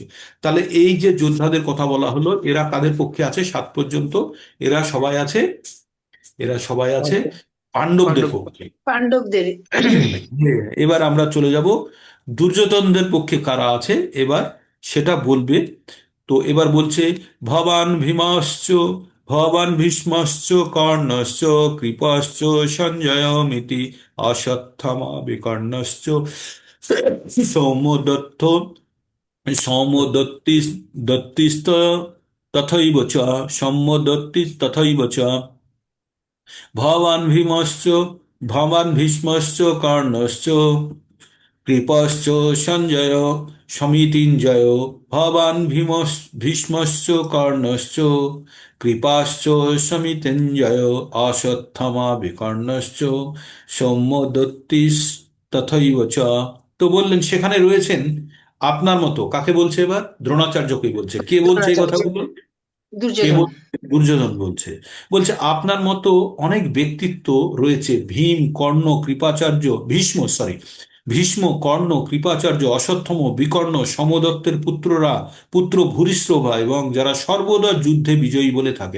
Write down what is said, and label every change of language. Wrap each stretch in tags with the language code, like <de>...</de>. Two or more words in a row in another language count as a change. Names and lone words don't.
<bn>তাহলে এই যে যোদ্ধাদের কথা বলা হলো, এরা কাদের পক্ষে আছে 7 পর্যন্ত? এরা সবাই আছে, এরা সবাই আছে পাণ্ডবদের পাণ্ডব। পক্ষে। পাণ্ডবদের। এবার আমরা চলে যাব দুর্যোধনদের পক্ষে কারা আছে এবার সেটা বলবে। তো এবার বলছে,</bn> <sa>भवान भीमश्च भवान भीष्मश्च कर्णश्च कृपश्च सञ्जय मिति अश्वत्थामा विकर्णश्च सौमदत्त सौमदत्ति दत्तिस्त तथैव च सौमदत्ति तथैव च भवान भीमश्च भवान भीष्मश्च कर्णश्च कृपश्च सञ्जय समितिञ्जय भवान भीष्मश्च कर्णश्च कृपश्च समितिञ्जय अश्वत्थामा विकर्णश्च सौमदत्तिस तथैव च।</sa> <bn>তো বললেন সেখানে রয়েছেন আপনার মতো। কাকে বলছে এবার? দ্রোণাচার্যকে বলছে। কে বলছে এই দ্রোণাচার্য। কথাগুলো? কে দুর্যোধন। বলছে? দুর্যোধন বলছে। বলছে আপনার মতো অনেক ব্যক্তিত্ব রয়েছে, ভীম, কর্ণ, কৃপাচার্য, ভীষ্ম, কর্ণ, কৃপাচার্য, অশ্বত্থম, বিকর্ণ, সমদত্তের পুত্র ভূরিশ্রভা, এবং যারা সর্বদা যুদ্ধে বিজয়ী বলে থাকেন।</bn>